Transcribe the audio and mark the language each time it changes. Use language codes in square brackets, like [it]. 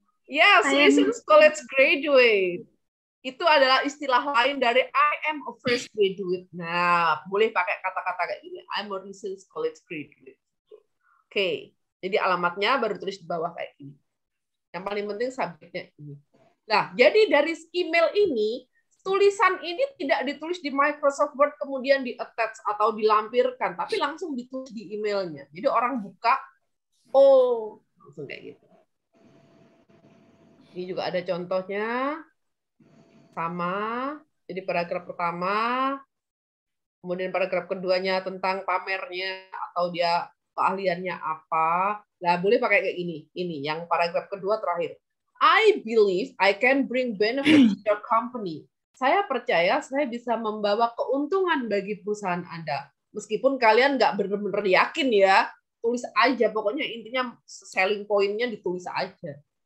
[en] Yes, recent college graduate. [id] Itu adalah istilah lain dari [en] I am a fresh graduate. [id] Nah, boleh pakai kata-kata kayak gini. [en] I'm a recent college graduate. [id] Oke, jadi alamatnya baru tulis di bawah kayak gini. Yang paling penting subjeknya ini. Nah, jadi dari email ini, tulisan ini tidak ditulis di Microsoft Word kemudian di-attach atau dilampirkan, tapi langsung ditulis di emailnya. Jadi orang buka, oh, langsung kayak gitu. Ini juga ada contohnya. Sama, jadi paragraf pertama, kemudian paragraf keduanya tentang pamernya atau dia keahliannya apa. Nah, boleh pakai kayak gini. Ini yang paragraf kedua terakhir. [en] I believe I can bring benefit to your company. [id] Saya percaya saya bisa membawa keuntungan bagi perusahaan Anda. Meskipun kalian nggak benar-benar yakin ya, tulis aja. Pokoknya intinya selling point-nya ditulis aja.